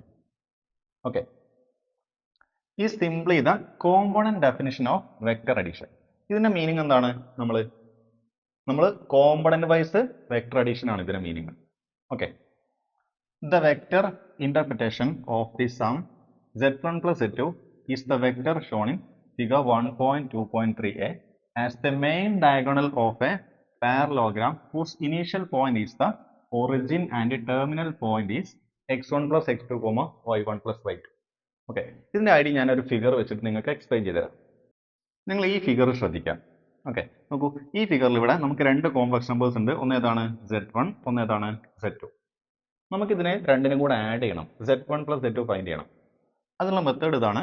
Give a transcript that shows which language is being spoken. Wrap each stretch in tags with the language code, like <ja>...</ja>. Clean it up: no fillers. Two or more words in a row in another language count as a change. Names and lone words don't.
<en>ഓക്കെ, ഈ simply the component definition of vector addition.</en> <ml>ഇതിന്റെ മീനിങ് എന്താണ്? നമ്മൾ</ml> <en>component wise vector addition</en> <ml>ആണ് ഇതിന്റെ മീനിങ്.</ml> <en>okay, the vector interpretation of the sum z1 plus z2 is the vector shown in figure 1.2.3a as the main diagonal of a parallelogram whose initial point is the origin and the terminal point is x1 plus x2, y1 plus y2.</en> <ml>ഓക്കെ, ഇതിന്റെ ഐഡിയ ഞാനൊരു ഫിഗർ വെച്ചിട്ട് നിങ്ങൾക്ക് എക്സ്പ്ലെയിൻ ചെയ്തുതരാം. നിങ്ങൾ ഈ ഫിഗർ ശ്രദ്ധിക്കാം. ഓക്കെ, നോക്കൂ, ഈ ഫിഗറിൽ ഇവിടെ നമുക്ക് രണ്ട്</ml> <en>complex numbers</en> <ml>ഉണ്ട്. ഒന്ന് ഏതാണ്? z1, ഒന്ന് ഏതാണ്? z2. നമുക്കിതിനെ രണ്ടിനും കൂടെ ആഡ് ചെയ്യണം.</ml> <en>z1 plus z2</en> <ml>ഫൈൻഡ് ചെയ്യണം. അതിനുള്ള മെത്തേഡ് ഇതാണ്.</ml>